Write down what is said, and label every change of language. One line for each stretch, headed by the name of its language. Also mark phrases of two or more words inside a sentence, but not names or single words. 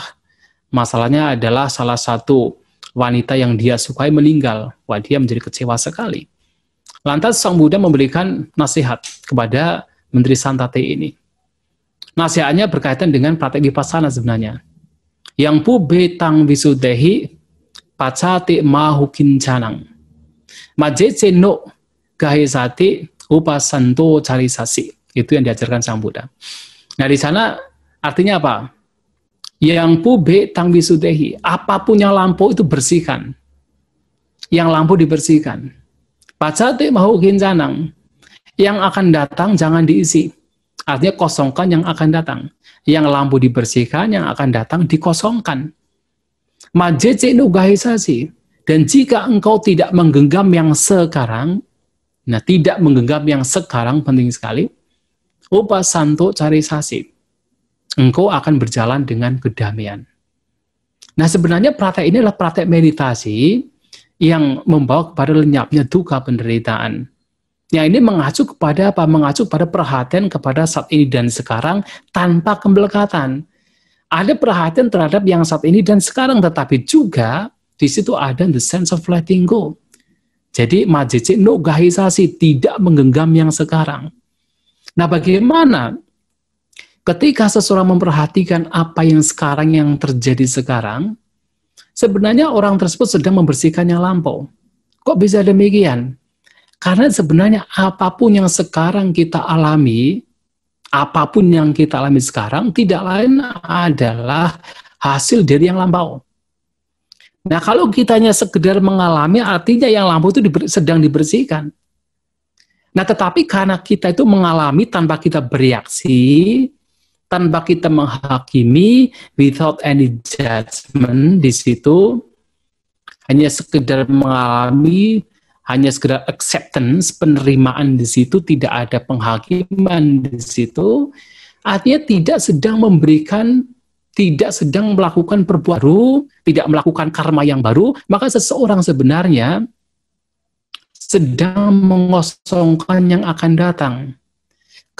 Indonesian: Masalahnya adalah salah satu wanita yang dia sukai meninggal. Wah, dia menjadi kecewa sekali. Lantas Sang Buddha memberikan nasihat kepada Menteri Santati ini. Nasihatnya berkaitan dengan praktek vipassana sebenarnya.
Pali: Yang pubetang visudehi pacati mahukincanang. Majece no gahesati upasanto carisasi.
Indonesian: Itu yang diajarkan Sang Buddha. Nah, di sana artinya apa?
Pali: Yang pubetang visudehi,
Indonesian: apapun yang lampau itu bersihkan. Yang lampu dibersihkan.
Pali: Pacati mahukincanang,
Indonesian: yang akan datang jangan diisi. Artinya kosongkan yang akan datang. Yang lampu dibersihkan, yang akan datang dikosongkan.
Pali: Majece no gahesasi.
Indonesian: Dan jika engkau tidak menggenggam yang sekarang, nah tidak menggenggam yang sekarang penting sekali,
Pali: upasanto carisasi.
Indonesian: Engkau akan berjalan dengan kedamaian. Nah, sebenarnya praktek ini adalah praktek meditasi yang membawa kepada lenyapnya dukkha, penderitaan. Yang ini mengacu kepada apa? Mengacu pada perhatian kepada saat ini dan sekarang tanpa kemelekatan. Ada perhatian terhadap yang saat ini dan sekarang, tetapi juga di situ ada
English: the sense of letting go.
Indonesian: Jadi
Pali: majece no gahisasi,
Indonesian: tidak menggenggam yang sekarang. Nah, bagaimana ketika seseorang memperhatikan apa yang sekarang yang terjadi sekarang, sebenarnya orang tersebut sedang membersihkan yang lampau. Kok bisa demikian? Karena sebenarnya apapun yang sekarang kita alami, apapun yang kita alami sekarang, tidak lain adalah hasil dari yang lampau. Nah, kalau kita hanya sekedar mengalami, artinya yang lampau itu sedang dibersihkan. Nah, tetapi karena kita itu mengalami tanpa kita bereaksi, tanpa kita menghakimi,
English: without any judgment
Indonesian: di situ, hanya sekedar mengalami, hanya sekedar acceptance, penerimaan di situ, tidak ada penghakiman di situ, artinya tidak sedang memberikan, tidak sedang melakukan perbuatan baru, tidak melakukan karma yang baru, maka seseorang sebenarnya sedang mengosongkan yang akan datang.